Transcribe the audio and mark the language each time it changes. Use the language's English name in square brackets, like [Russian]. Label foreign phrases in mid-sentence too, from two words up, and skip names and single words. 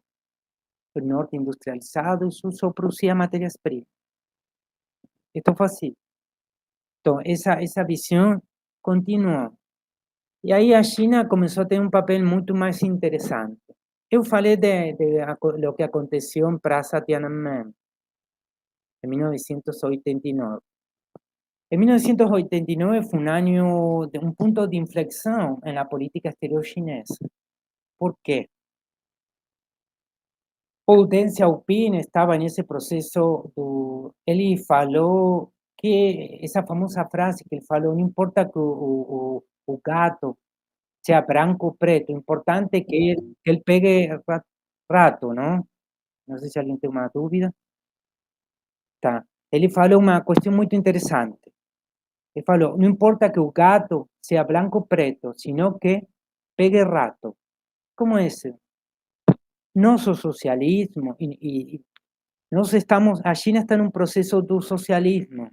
[Portuguese] O norte industrializado, o sul só produzia matérias-primas. Então, foi assim. Então, essa visão continuou. E aí a China começou a ter um papel muito mais interessante. Eu falei do que aconteceu em Praça Tiananmen, em 1989. [Spanish] En 1989 fue un año de un punto de inflexión en la política exterior chinesa. ¿Por qué? O Deng Xiaoping estaba en ese proceso, él falou que esa famosa frase que él falou, no importa que o gato sea branco o preto, importante que él pegue rato, ¿no? No sé si alguien tiene una dúvida. [Portuguese] Tá. Ele falou uma questão muito interessante. Ele falou, não importa que o gato seja branco ou preto, [Spanish] sino que pegue rato. [Portuguese] Como é isso? Nosso socialismo, a China está num processo do socialismo.